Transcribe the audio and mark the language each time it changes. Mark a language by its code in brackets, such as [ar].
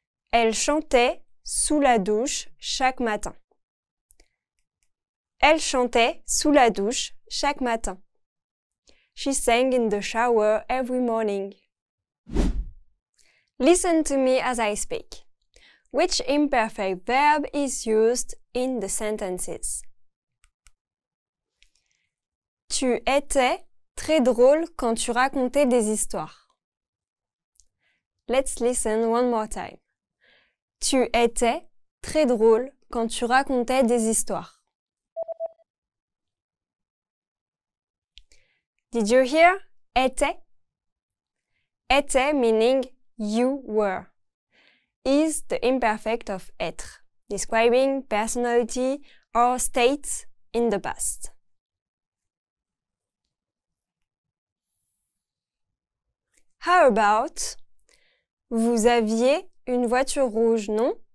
[fr] Elle chantait sous la douche chaque matin. Elle chantait sous la douche chaque matin. [en] She sang in the shower every morning. Listen to me as I speak. Which imperfect verb is used in the sentences? [fr] Tu étais très drôle quand tu racontais des histoires. [en] Let's listen one more time. [fr] Tu étais très drôle quand tu racontais des histoires. [en] Did you hear? Était? Était meaning you were is the imperfect of être, describing personality or states in the past. How about [fr] vous aviez une voiture rouge, non?